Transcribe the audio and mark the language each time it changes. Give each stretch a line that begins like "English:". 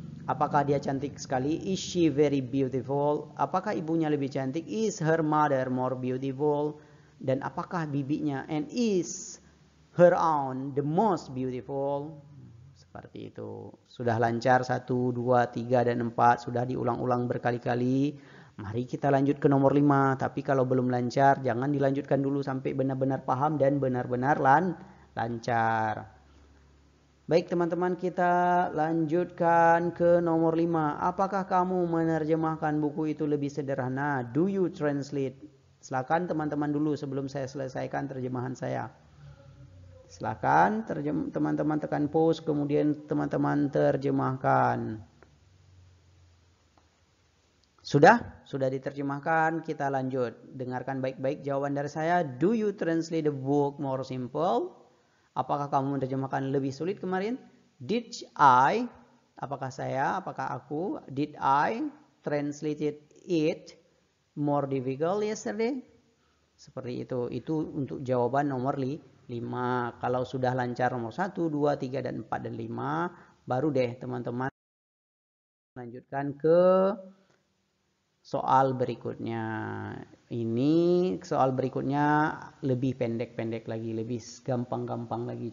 Indonesian: Apakah dia cantik sekali?
English: Is she very beautiful?
Indonesian: Apakah ibunya lebih cantik?
English: Is her mother more beautiful?
Indonesian: Dan apakah bibinya?
English: And is her aunt the most beautiful?
Indonesian: Seperti itu. Sudah lancar 1, 2, 3, dan 4. Sudah diulang-ulang berkali-kali. Mari kita lanjut ke nomor 5. Tapi kalau belum lancar, jangan dilanjutkan dulu sampai benar-benar paham dan benar-benar lancar. Baik teman-teman, kita lanjutkan ke nomor 5. Apakah kamu menerjemahkan buku itu lebih sederhana?
English: Do you translate?
Indonesian: Silakan teman-teman dulu sebelum saya selesaikan terjemahan saya. Silakan teman-teman tekan pause, kemudian teman-teman terjemahkan. Sudah diterjemahkan, kita lanjut. Dengarkan baik-baik jawaban dari saya.
English: Do you translate the book more simple?
Indonesian: Apakah kamu menerjemahkan lebih sulit kemarin?
English: Did I,
Indonesian: apakah aku,
English: did I translate it more difficult yesterday?
Indonesian: Seperti itu. Itu untuk jawaban nomor 5. Kalau sudah lancar nomor 1, 2, 3, dan 4, dan 5, baru deh teman-teman lanjutkan ke soal berikutnya. Ini soal berikutnya lebih pendek-pendek lagi, lebih gampang-gampang lagi.